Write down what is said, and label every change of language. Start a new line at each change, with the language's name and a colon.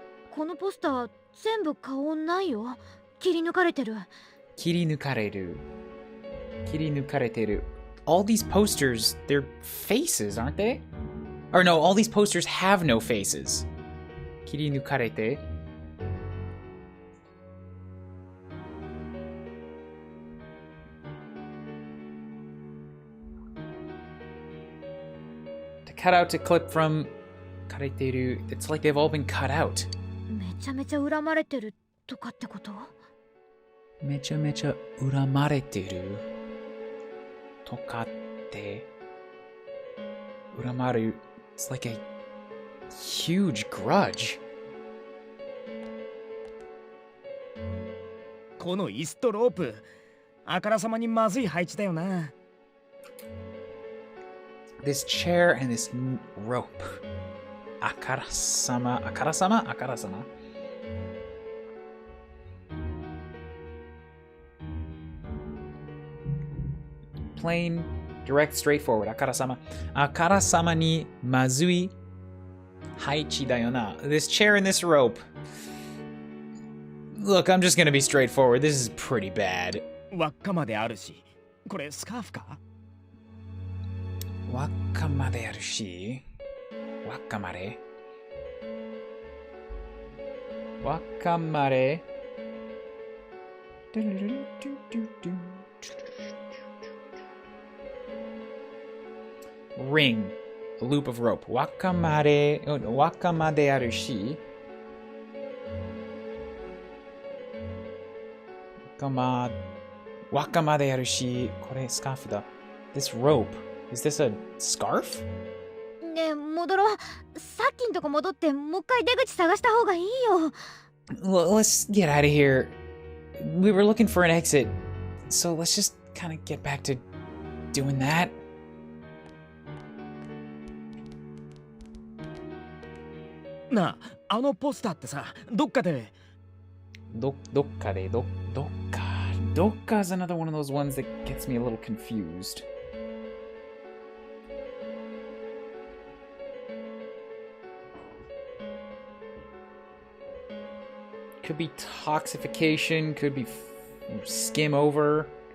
Japanese: このポスター全部顔ないよ。切り抜かれてる。 Kirinukareru. Kirinukareteru.
English: All these posters, they're faces, aren't they? Or no, all these posters have no faces.
Japanese: Kirinukarete.
English: cut out to clip from
Japanese: 枯れている
English: It's like they've all been cut out.
Japanese: めちゃめちゃ恨まれてるとかってこと？めちゃめちゃ恨まれてるとかって恨まれる
English: It's like a huge grudge.
Japanese: この椅子とロープ、あからさまにまずい配置だよな。
English: This chair and this rope.
Japanese: あからさま、あからさま、あからさま。
English: Plain, direct, straightforward. あからさま。
Japanese: あからさまにまずい配置だよな。
English: This chair and this rope. Look, I'm just gonna be straightforward. This is pretty bad.
Japanese: 輪っかまであるし、これスカーフか？輪っかまであるし、輪っかまで。輪っかまで。
English: Ring, a loop of rope.
Japanese: 輪っかまで、輪っかまであるし。輪っかまであるし、これスカーフだ。
English: This rope. Is this a scarf?
Japanese: ねえ、戻ろう。さっきんとこ戻ってもう一回出口探した方がいいよ。
English: Let's get out of here. We were looking for an exit, so let's just kind of get back to doing that.
Japanese: なあ、あのポスターってさ、どっかで。どっかで、どっか。
English: どっか is another one of those ones that gets me a little confused. Could be toxification, could be skim over.